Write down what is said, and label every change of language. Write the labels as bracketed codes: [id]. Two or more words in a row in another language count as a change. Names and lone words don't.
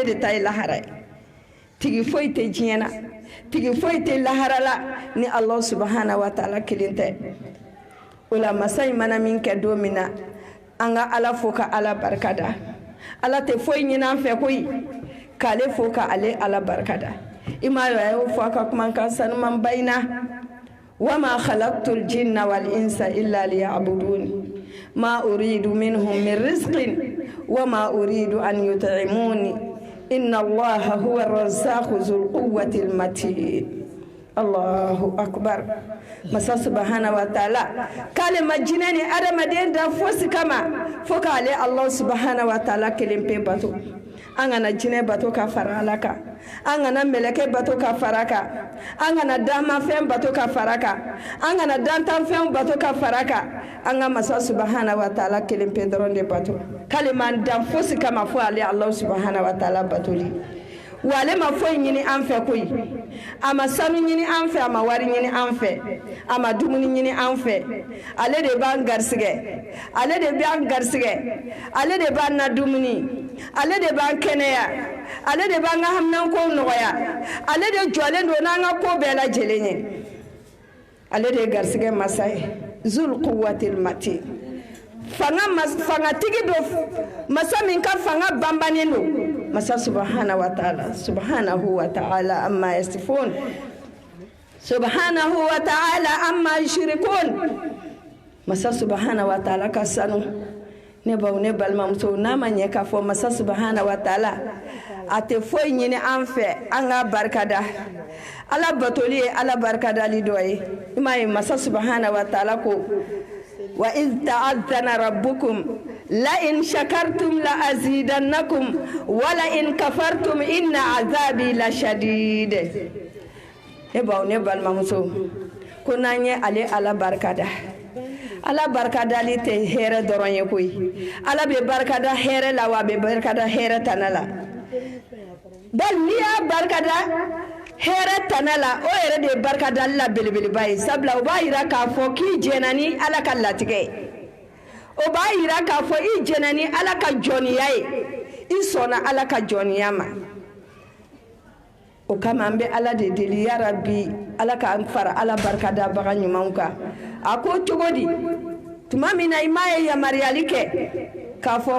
[bm] de ta ye lahara ye tigi foyi tɛ diɲɛ na tigi foyi tɛ lahara la ni ala [ar] سبحانه وتعالى [bm] kelen tɛ o la masa in mana min kɛ don min na an ka ala fo ka ala barikada ala tɛ foyi ɲini an fɛ koyi k'ale fo ka ale ala barikada i m'a ye a y'o [ar] fɔ a ka kumakan sanumanba in na وما خلقت الجن والإنس إلا ليعبدون ما أريد منهم من رزق وما أريد أن يطعمون إن الله هو الرزاق ذو القوة المتين الله أكبر masa سبحانه وتعالى [bm] kale majina ni adamaden da fosi kama fo kale Allah [ar] سبحانه وتعالى [bm] kelen pe bato an kana jinɛ bato ka fara ala kan an kana meleke bato ka fara kan an kana damafɛn bato ka fara kan an kana dantanfɛn bato ka fara kan an ka masa [ar] سبحانه وتعالى [bm] kelen pe dɔrɔn de bato kale man dan fosi kama fo ale Allah [ar] سبحانه وتعالى [bm] batoli wale ma foyi ɲini an fɛ koyi a ma sanu ɲini an fɛ a ma wari ɲini an fɛ a ma dumuni ɲini an fɛ ale de b'an garisɛgɛ ale de b'an garisɛgɛ ale de b'an na dumuni ale de b'an kɛnɛya ale de b'an ka haminankow nɔgɔya ale de jɔlen don n'an ka ko bɛɛ lajɛlen ye ale de ye garisɛgɛ masa ye [ar] ذو القوة المتين [bm] fangatigi do masa min ka fanga banbannen do masa [ar] سبحانه وتعالى عما يصفون سبحانه وتعالى عما يشركون [bm] masa [ar] سبحانه وتعالى [bm] ka sanu ne baw ne balimamuso n'a ma ɲɛ k'a fɔ masa [ar] سبحانه وتعالى [bm] a tɛ foyi ɲini an fɛ an ka barikada ala batoli ye ala barikadali dɔ ye i m'a ye masa [ar] سبحانه وتعالى [bm] ko [ar] وإذ تأذن ربكم لئن شكرتم لأزيدنكم ولئن كفرتم إن عذابي لشديد [bm] e baw ne balimamuso ko n'an ye ale ala barikada ala barikadali tɛ hɛrɛ dɔrɔn ye koyi ala bɛ barikada hɛrɛ la wa a bɛ barikada hɛrɛ tana la bal n'i y'a barikada hɛrɛ tana la o yɛrɛ de ye barikadali la belebeleba ye sabula o b'a yira k'a fɔ k'i jɛna ni ala ka latigɛ ye o b'a yira k'a fɔ i jɛna ni ala ka jɔniya ye i sɔnna ala ka jɔniya ma o kama an bɛ ala de deli [ar] يا رب [bm] ala k'an fara ala barikadabaga ɲumanw kan a ko cogo di tuma min na i m'a ye yamaruyali kɛ k'a fɔ